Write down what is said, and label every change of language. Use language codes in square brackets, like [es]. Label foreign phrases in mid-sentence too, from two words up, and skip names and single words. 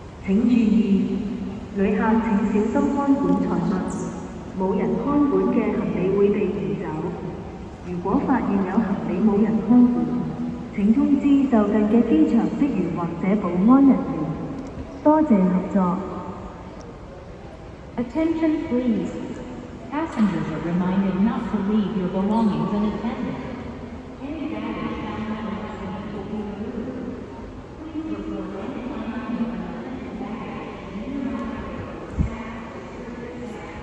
[yue] 請注意，旅客請小心看管財物，冇人看管嘅行李會被移走。如果發現有行李冇人看管，請通知就近嘅機場職員或者保安人員。多謝合作。 [en] Attention please. Passengers are reminded not to leave your belongings unattended. Any baggage found on the seat will be removed. Please report any unattended baggage in your staff to service staff.